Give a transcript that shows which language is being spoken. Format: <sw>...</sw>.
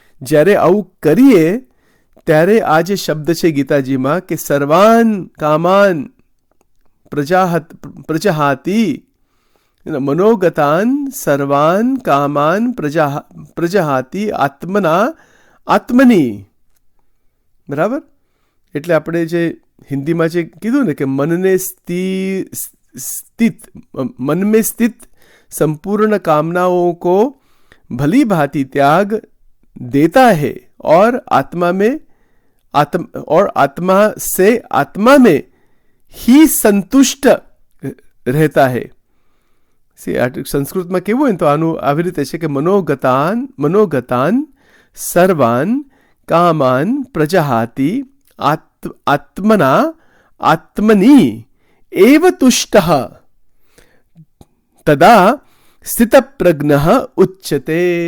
<gu>જ્યારે આવું કરીએ ત્યારે આ જે શબ્દ છે ગીતાજીમાં કે</gu> <sa>સર્વાન કામાન પ્રજહાતિ, મનોગતાન સર્વાન કામાન પ્રજહાતિ આત્મની.</sa> <gu>બરાબર. એટલે આપણે જે હિન્દીમાં જે કીધું ને કે</gu> <hi>मन में स्थित संपूर्ण कामनाओं को भली भांति त्याग देता है और आत्मा में ही संतुष्ट रहता है.</hi> <gu>સંસ્કૃતમાં કેવું હોય તો આનું આવી રીતે છે કે</gu> <sa>મનોગતાન સર્વાન કામાન પ્રજહાતિ આત્મની એવ તુષ્ટઃ તદા સ્થિતપ્રજ્ઞઃ ઉચ્યતે.</sa>